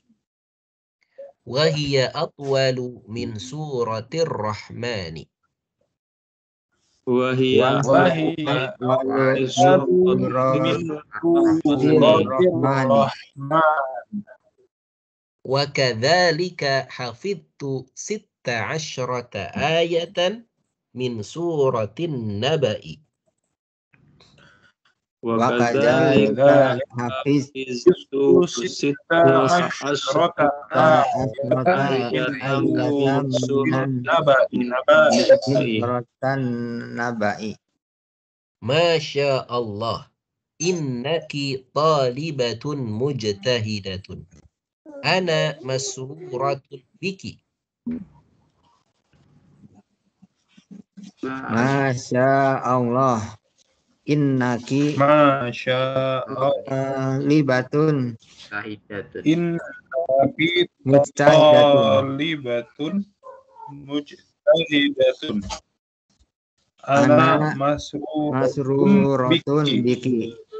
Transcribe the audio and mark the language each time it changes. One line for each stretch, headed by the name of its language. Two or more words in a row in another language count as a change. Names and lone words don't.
Arabic: وهي أطول من سورة الرحمن. Wahiya وكذلك حفظت 16 آية من سورة النبأ. وكذلك حفظت 16 آية سورة النبأ. ما شاء الله. إنك طالبة مجتهدة. أنا مسرورة بك. ما شاء الله. إنك لبة مجتهدة. أنا مسرورة بك.